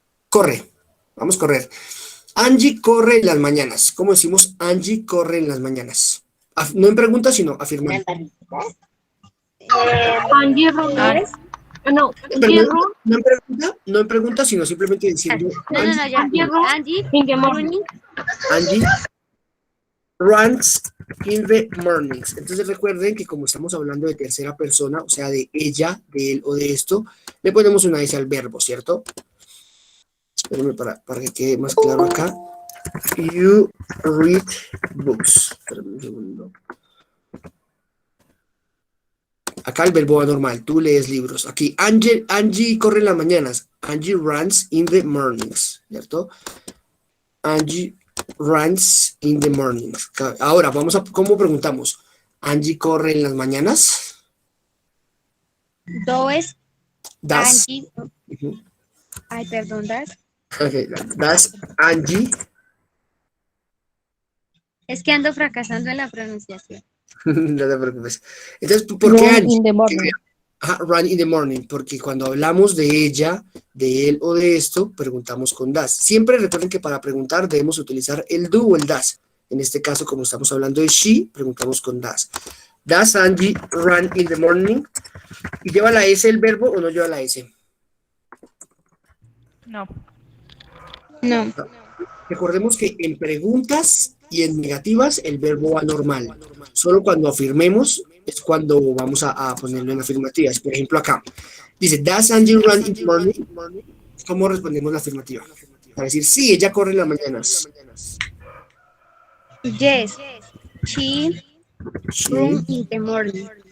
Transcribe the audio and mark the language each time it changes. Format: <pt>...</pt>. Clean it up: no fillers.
<es>Corre, vamos a correr. Angie corre en las mañanas. ¿Cómo decimos Angie corre en las mañanas? No en pregunta, sino afirmando. Angie Ruiz. No, Pero no en pregunta, sino simplemente diciendo No, ya. Angie,</es> <en>in the morning. Angie runs in the mornings.</en> <es>Entonces recuerden que como estamos hablando de tercera persona, o sea, de ella, de él o de esto, le ponemos una S al verbo, ¿cierto? Espérenme para que quede más claro acá.</es> <en>You read books.</en> <es>Espérenme un segundo. Acá el verbo anormal, tú lees libros. Aquí, Angie corre en las mañanas.</es> <en>Angie runs in the mornings, ¿cierto? Angie runs in the mornings.</en> <es>Ahora, ¿cómo preguntamos? ¿Angie corre en las mañanas?</es> <en>does Das.</en> <es>Angie. Ay, perdón, das.</es> <en>Okay, das Angie.</en> <es>Es que ando fracasando en la pronunciación. No te preocupes. Entonces, ¿por qué</es> <en>Run Angie? in the morning. Run in the morning,</en> <es>porque cuando hablamos de ella, de él o de esto, preguntamos con das. Siempre recuerden que para preguntar debemos utilizar el do o el das. En este caso, como estamos hablando de she, preguntamos con das.</es> <en>Does Angie run in the morning?</en> <es>¿Y lleva la S el verbo o no lleva la S? No. No. Recordemos que en preguntas y en negativas el verbo va normal. Solo cuando afirmemos es cuando vamos a ponerlo en afirmativas. Por ejemplo, acá dice,</es> <en>¿Does Angie run in the morning?</en> <es>¿Cómo respondemos la afirmativa? Para decir, sí, ella corre en las mañanas.</es> <en>Yes, she runs in the morning.</en>